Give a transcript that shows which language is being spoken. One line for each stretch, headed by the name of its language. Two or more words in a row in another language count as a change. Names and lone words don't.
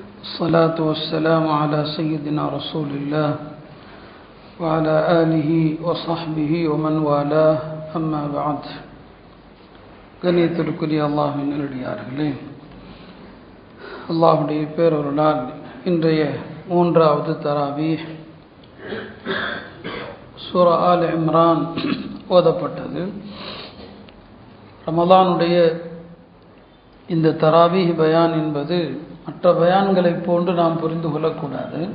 Arabic: الصلاة والسلام على سيدنا رسول الله وعلى آله وصحبه ومن والاه أما بعد.
Tamil: கண்ணியத்திற்குரிய அல்லாஹ்வின் நல்லடியார்களே, அல்லாஹ்வுடைய பேரருளால் இன்றைய மூன்றாவது தராவீஹ் சூரா ஆல் இம்ரான் ஓதப்பட்டது. ரமலானுடைய இந்த தராவீஹ் பயான் என்பது மற்ற பயான்களைப் போன்று நாம் புரிந்து கொள்ளக்கூடாது.